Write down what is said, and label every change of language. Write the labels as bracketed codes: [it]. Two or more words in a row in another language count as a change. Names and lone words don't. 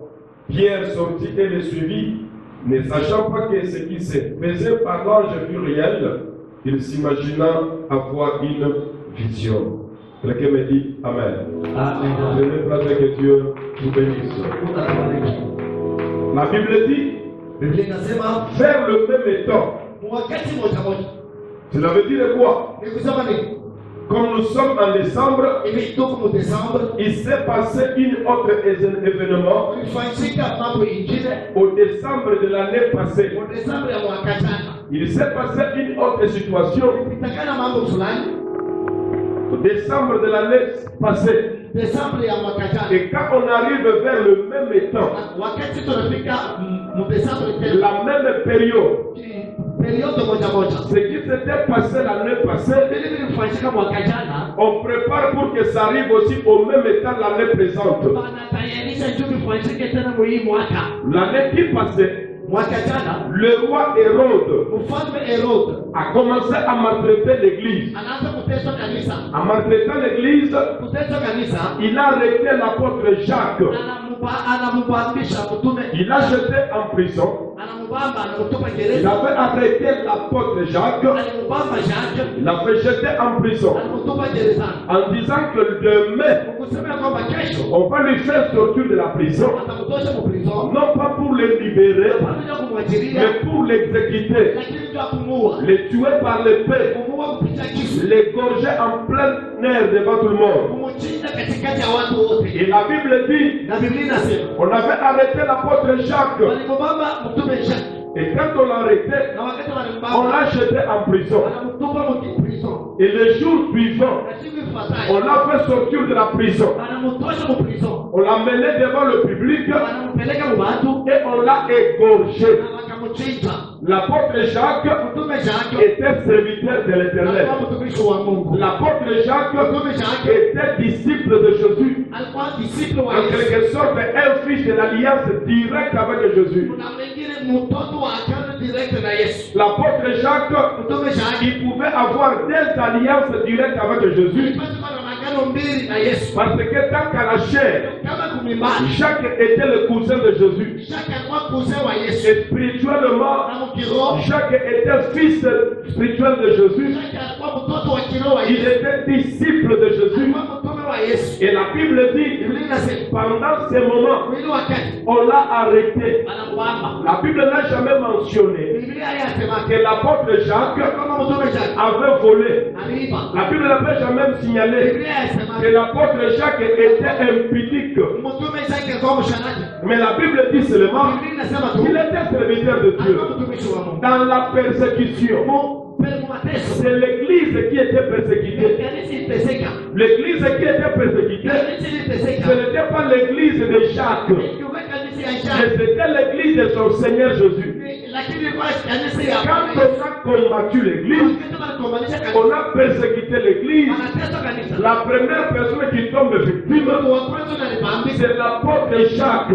[fr] Pierre sortit et le suivit, ne sachant pas que ce qui se faisait par l'ange fut réel. Il s'imagina avoir une vision. Quelqu'un me dit Amen. Amen. Je vais prier que Dieu vous bénisse. La Bible dit, [sw] Biblia inasema [fr] vers le même temps. [sw] wakati moja moja. [fr] Cela veut dire quoi? [sw] Ni kusema nini? [fr] Comme nous sommes en décembre, [sw] Hivi tuko Desemba, [fr] il s'est passé une autre événement [sw] ulifanyika mambo ingine [fr] au décembre de l'année passée. [sw] kwa Desemba ya mwaka jana. [fr] Il s'est passé une autre situation [sw] Kutakana mambo fulani [fr] au décembre de l'année passée. [sw] Desemba ya mwaka jana. [fr] Et quand on arrive vers le même temps, [sw] Wakati tunafika Desemba [fr] la même période, [sw] periode moja moja. [fr] ce qui s'était passé l'année passée, [sw] Ilifanyika mwaka jana. [fr] on prépare pour que ça arrive aussi au même temps l'année présente. [sw] Wanatayarisha ndio kifanyike tena hii mwaka. [fr] L'année qui passait, [sw] Mwaka jana [fr] le roi Hérode [sw] mfalme Herode [fr] a commencé à maltraiter l'église. [sw] anaanza kuteswa kanisa. [fr] En maltraitant l'église, [sw] Kuteswa kanisa. [fr] il a arrêté l'apôtre Jacques. [sw] Anamubambisha mtume. [fr] Il a jeté en prison. [sw] Anamubamba anamtupa [fr] Il [sw] gereza. [fr] avait arrêté l'apôtre Jacques. [sw] Anamubamba Jacques. [fr] Il l'a fait jeter en prison. [sw] Anamtupa gereza. [fr] En disant que demain, [sw] Kusema kwamba kesho [fr] on va lui faire sortir de la prison. [sw] atamtosha mu prison. [fr] Non pas pour le libérer, [sw] Pamoja kumwachilia [fr] mais pour l'exécuter. [sw] lakini ndio kumua. [fr] Le tuer par l'épée. [sw] Kumua kupitia kisu. [fr] L'égorger en plein air devant tout le monde. [sw] Kumchinja katikati ya watu wote. [fr] Et la Bible dit, [sw] Na Biblia inasema [fr] on avait arrêté l'apôtre Jacques. [sw] walimubamba mtume Jacques. [fr] Et quand on l'a arrêté, [sw] Na wakati [fr] on [sw] walimbamba [fr] l'a jeté en prison. [sw] anamtupa mu prison. [fr] Et le jour suivant, [sw] Na siku [fr] on [sw] ifuatayo [fr] l'a fait sortir de la prison. [sw] anamtosha mu prison. [fr] On l'a mené devant le public [sw] Wanampeleka mu watu [fr] et on l'a égorgé. [sw] na wakamchinja. [fr] L'apôtre Jacques [sw] Mtume Jacques [fr] était serviteur de l'Éternel. [sw] alikuwa mtumishi wa Mungu. [fr] L'apôtre Jacques [sw] Mtume Jacques [fr] était disciple de Jésus. [sw] alikuwa disciple wa [fr] En [sw] Yesu. [fr] quelque sorte, un fils de l'alliance directe avec Jésus. [sw] Kuna mwingine mtoto wa agano direct na Yesu. [fr] L'apôtre Jacques, [sw] Mtume Jacques [fr] il pouvait avoir des alliances directes avec Jésus. [sw] alipata na agano kuhubiri na Yesu. [fr] Parce que tant qu'à la chair, [sw] Kama kumimani, [fr] Jacques était le cousin de Jésus. [sw] Jacques alikuwa cousin wa Yesu. [fr] Et spirituellement, [sw] Na mkiroho, [fr] Jacques était fils spirituel de Jésus. [sw] Jacques alikuwa mtoto wa kiroho wa [fr] Il [sw] Yesu. [fr] était disciple de Jésus. [sw] Alikuwa mtume wa Yesu. [fr] Et la Bible dit, [sw] Biblia inasema [fr] pendant ces moments, [sw] mwili wakati [fr] on l'a arrêté. [sw] anamuamba. [fr] La Bible n'a jamais mentionné [sw] Biblia yasema [fr] que l'apôtre Jacques [sw] kama mtume Jacques [fr] avait volé. [sw] aliiba. [fr] La Bible n'a jamais signalé [sw] Biblia yasema [fr] que l'apôtre Jacques était impudique. [sw] mtume Jacques alikuwa msharati. [fr] Mais la Bible dit seulement [sw] Biblia inasema tu [fr] qu'il était serviteur de Dieu. [sw] alikuwa mtumishi wa Mungu. [fr] Dans la persécution, c'est l'église qui était persécutée. L'église qui était persécutée, ce n'était pas l'église de Jacques, mais c'était l'église de son Seigneur Jésus. Quand on a combattu l'église, on a persécuté l'église, la première personne qui tombe victime, c'est l'apôtre Jacques.